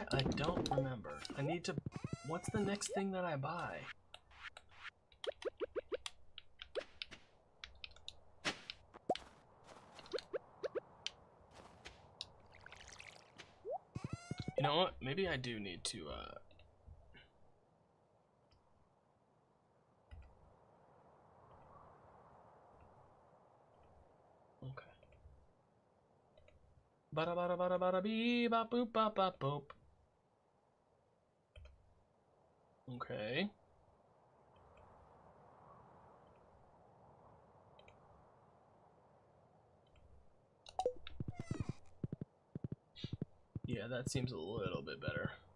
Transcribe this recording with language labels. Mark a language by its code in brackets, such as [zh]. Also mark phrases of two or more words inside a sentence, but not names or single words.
[en] I don't remember. I need to... What's the next thing that I buy? You know what? Maybe I do need to, Okay. Bada bada bada bada bee ba boop ba ba boop. Okay. Yeah, that seems a little bit better.